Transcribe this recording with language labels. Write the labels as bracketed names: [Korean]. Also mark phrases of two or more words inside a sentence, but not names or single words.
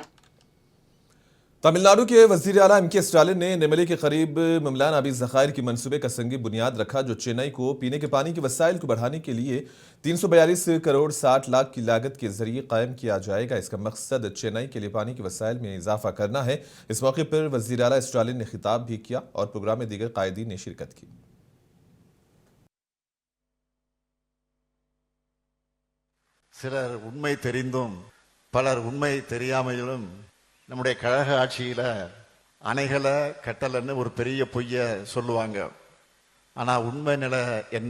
[Urdu] تمل ناڈو کے وزیر اعلیٰ ایم کے اسٹالن نے نیملی کے قریب مملان آبی ذخائر کی منصوبے کا سنگ بنیاد رکھا، جو چنئی کو پینے کے پانی کے وسائل کو بڑھانے کے لیے 342 کروڑ 60 لاکھ کی لاگت کے ذریعے قائم کیا جائے گا. اس کا مقصد چنئی کے لیے پانی کے وسائل میں اضافہ کرنا ہے. اس موقع پر وزیر اعلیٰ اسٹالن نے خطاب بھی کیا اور پروگرام میں دیگر قائدین نے شرکت کی. [Tamil] சிலர் உண்மை தெரிந்தும் பலர் உண்மை தெரியாமலும் நம்முடைய கழக ஆட்சியில அணைகளை கட்டலன்னு ஒரு பெரிய பொய்ய சொல்லுவாங்க. ஆனா உண்மை நிலை என்ன?